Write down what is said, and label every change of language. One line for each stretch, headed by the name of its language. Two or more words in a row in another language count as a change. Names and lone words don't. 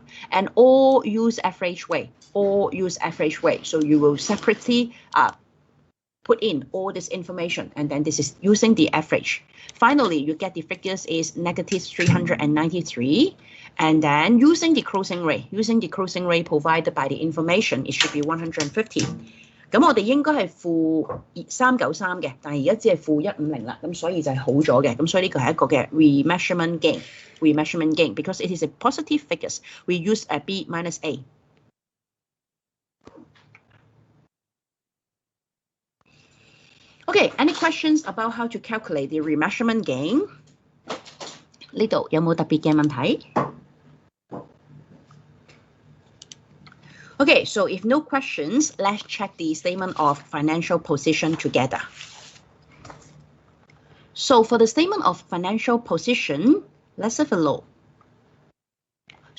English: And all use average rate, So you will separately put in all this information, and then this is using the average. Finally, you get the figures is negative 393, and then using the closing rate provided by the information, it should be 150.
Cantonese: 咁我哋應該係負393嘅，但係而家只係負150啦，咁所以就係好咗嘅，咁所以呢個係一個嘅
English: remeasurement gain, because it is a positive figures. We use a B minus A. Okay, any questions about how to calculate the remeasurement gain?
Cantonese: 呢度有冇特別嘅問題?
English: Okay, so if no questions, let's check the statement of financial position together. So for the statement of financial position, let's have a look.